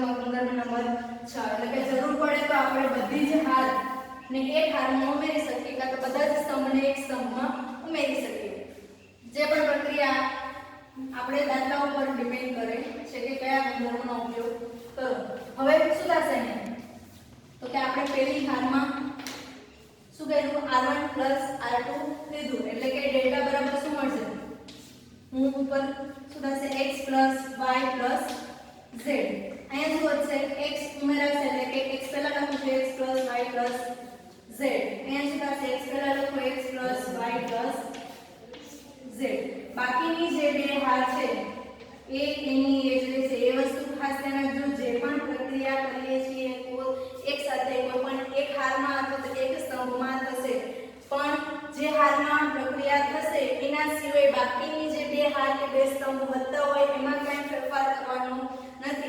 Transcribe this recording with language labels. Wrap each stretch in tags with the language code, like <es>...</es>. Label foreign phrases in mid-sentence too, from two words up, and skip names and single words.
<gu>ગુણધર્મ નંબર 6 એટલે કે જરૂર પડે તો આપણે બધી જ હાર ને એક હારમાં ઉમેરી શકીએ કાં તો બધા જ સ્તંભને એક સ્તંભમાં ઉમેરી શકીએ જે પણ પ્રક્રિયા આપણે દાખલા ઉપર ડિપેન્ડ કરે છે કે કયા ગુણધર્મનો ઉપયોગ કરો હવે શું થશે અહીંયા તો કે આપણે પહેલી હારમાં શું કર્યું r1 + r2 લીધું એટલે કે ડેલ્ટા બરાબર શું મળશે</gu> <en>plus y plus z.</en> <gu>અહીંયા શું વધશે x ઉમેરાશે એટલે કે x પહેલા લખું છું</gu> <en>x plus y plus z.</en> <gu>અહીંયા શું થશે x પહેલા લખો</gu> <en>x plus y plus z.</en> <gu>બાકીની જે બે હાર છે એ એની એ જ રહેશે. એ વસ્તુ ખાસ ધ્યાન રાખજો, જે પણ પ્રક્રિયા કરીએ છીએ એક સાથે કોઈ પણ એક હારમાં અથવા તો એક સ્તંભમાં થશે, પણ જે હારમાં પ્રક્રિયા થશે એના સિવાય બાકીની જે બે હાર કે બે સ્તંભ વધતા હોય એમાં કંઈ ફેરફાર કરવાનો નથી.</gu>